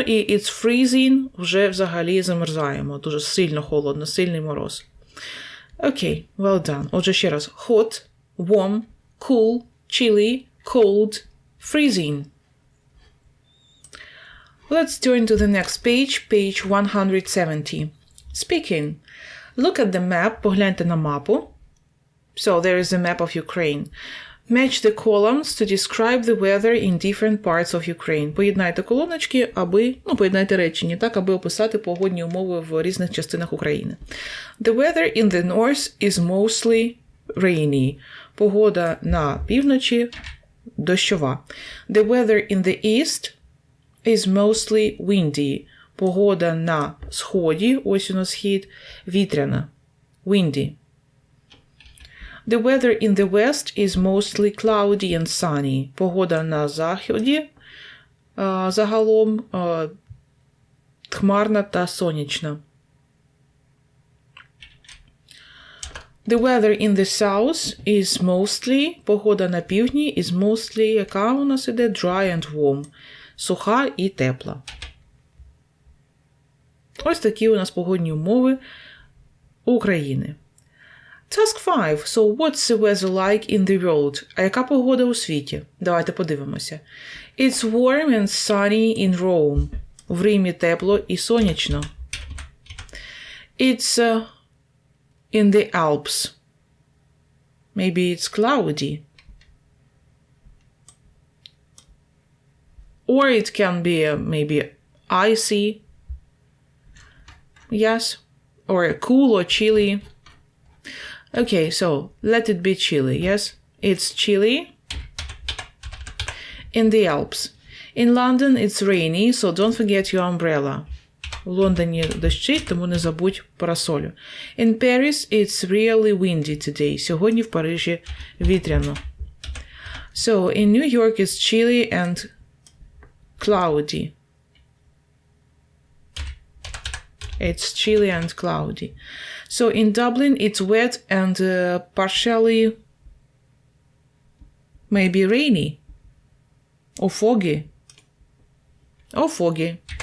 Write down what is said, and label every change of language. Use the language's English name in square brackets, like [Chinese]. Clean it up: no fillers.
[Ukrainian] І [English] it's freezing, [Ukrainian] вже взагалі замерзаємо. Дуже сильно холодно, сильний мороз. [English] Окей, well done. [Ukrainian] Отже, ще раз. [English] Hot, warm, cool, chilly, cold, freezing. Let's turn to the next page, page 170. Speaking. Look at the map, [Ukrainian] погляньте на мапу. [English] So there is a map of Ukraine. Match the columns to describe the weather in different parts of Ukraine. [Ukrainian] Поєднайте колоночки, поєднайте речення, так, аби описати погодні умови в різних частинах України. [English] The weather in the north is mostly rainy. [Ukrainian] Погода на півночі дощова. [English] The weather in the east is mostly windy. [Ukrainian] Погода на сході, ось у нас схід, вітряна. [English] Windy. The weather in the west is mostly cloudy and sunny. [Ukrainian] Погода на заході загалом хмарна та сонячна. [English] The weather in the south is mostly, [Ukrainian] погода на півдні [English] is mostly, [Ukrainian] яка у нас іде? [English] Dry and warm. [Ukrainian] Суха і тепла. Ось такі у нас погодні умови України. [English] Task 5. So what's the weather like in the world? [Ukrainian] А яка погода у світі? Давайте подивимося. [English] It's warm and sunny in Rome. [Ukrainian] В Римі тепло і сонячно. [English] It's in the Alps. Maybe it's cloudy. Or it can be maybe icy. Yes. Or cool or chilly. Okay, so let it be chilly, yes? It's chilly in the Alps. In London it's rainy, so don't forget your umbrella. [Ukrainian] В Лондоні дощить, тому не забудь парасолю. [English] In Paris it's really windy today. [Ukrainian] Сьогодні в Парижі вітряно. [English] So in New York it's chilly and cloudy. It's chilly and cloudy. So in Dublin it's wet and partially maybe rainy or foggy. Or foggy.